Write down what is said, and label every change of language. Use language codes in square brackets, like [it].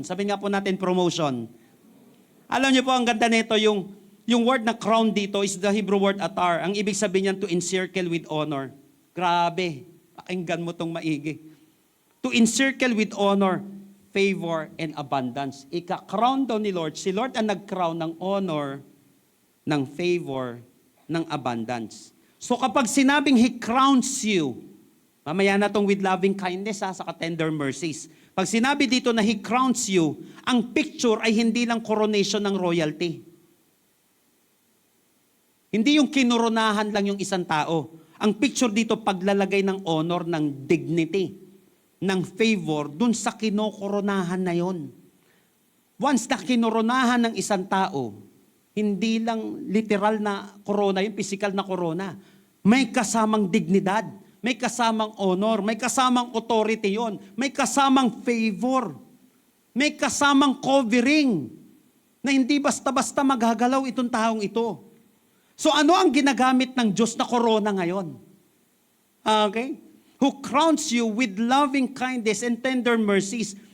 [tl] Sabi nga po natin, promotion. Alam niyo po, ang ganda nito, yung word na crown dito [en] is the Hebrew word [tl] atar. Ang ibig sabihin niyan, [en] to encircle with honor. [tl] Grabe, pakinggan mo tong maigi. [en] To encircle with honor, favor, and abundance. [tl] Ika-crown daw ni Lord. Si Lord ang nag-crown ng honor, ng favor, ng abundance. So kapag sinabing [en] He crowns you, [tl] mamaya na tong [en] with loving kindness [tl] sa tender mercies. Pag sinabi dito na [en] He crowns you, [tl] ang picture ay hindi lang coronation ng royalty. Hindi yung kinoronahan lang yung isang tao. Ang picture dito, paglalagay ng honor, ng dignity, ng favor dun sa kinokoronahan na yon. Once na kinoronahan ng isang tao, hindi lang literal na corona, yung physical na corona. May kasamang dignidad, may kasamang honor, may kasamang authority yon, may kasamang favor, may kasamang covering, na hindi basta-basta maghagalaw itong taong ito. So ano ang ginagamit ng Diyos na corona ngayon? Okay? [en] Who crowns you with loving kindness and tender mercies.